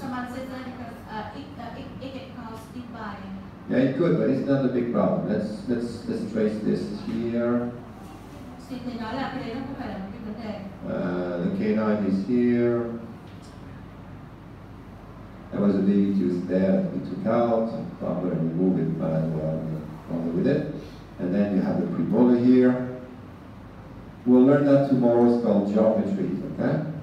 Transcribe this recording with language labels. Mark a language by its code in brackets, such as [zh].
[en] Someone said that it can cause deep body. yeah, it could, but it's not a big problem. Let's trace this here. [vi] Thì nói là cái đấy nó không phải là một cái vấn đề. [en] The canine is here. There was a baby tooth there that we took out. So I'm going to remove it, but I'll bother with it. And then you have the premolar here. We'll learn that tomorrow. It's called geometry, okay?